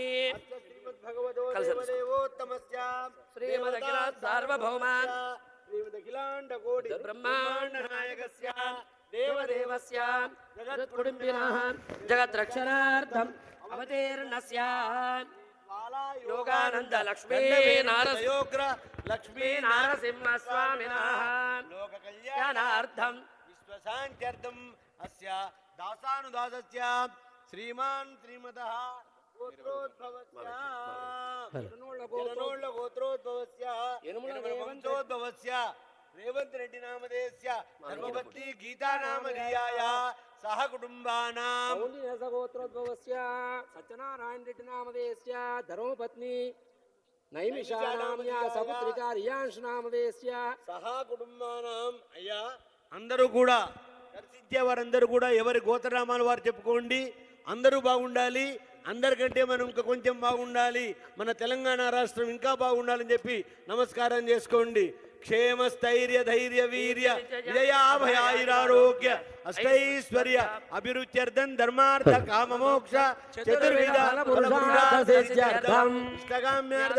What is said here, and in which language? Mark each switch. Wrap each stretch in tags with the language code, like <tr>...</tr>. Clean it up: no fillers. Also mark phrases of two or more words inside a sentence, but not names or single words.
<sa>శ్రీమదఖిల సార్వభౌమాన్ బ్రహ్మాండ నాయకస్య దేవదేవస్య జగత్కుటుంబినః జగద్రక్షణార్థం అవతీర్ణస్య योगानंद लक्ष्मी योग्र लक्ष्मी नारसिंहस्वामिनः लोक ज्ञानार्थं विश्वशान्त्यर्थम् अस्य दासानुदासस्य श्रीमान् श्रीमतः गोत्रोद्भवस्य गोत्रोद्भवस्य वंशोद्भवस्य रेवंत रेड्डी नामधेयस्य धर्मपत्नी गीता नामधेयाय सह कुटुंबानां गोत्रोद्भवस्य सत्यनारायण रेड्डी नामधेयस्य धर्मपत्नी नैमिषानाम्या सपुत्रिका रियांश नामधेयस्य సహ కుటుంబానాం</sa> <te>అయ్యా అందరూ కూడా దర్శించే వారందరూ కూడా ఎవరి గోత్రనామాలు వారు చెప్పుకోండి. అందరూ బాగుండాలి, అందరికంటే మనం ఇంకా కొంచెం బాగుండాలి, మన తెలంగాణ రాష్ట్రం ఇంకా బాగుండాలని చెప్పి నమస్కారం చేసుకోండి.</te> <sa>క్షేమ స్థైర్య ధైర్య వీర్య విజయాభయారోగ్య అష్టైశ్వర్య అభిరుచ్యర్థం ధర్మార్థ కామమోక్ష చతుర్విధ ఇష్టకామ్యార్థ</sa>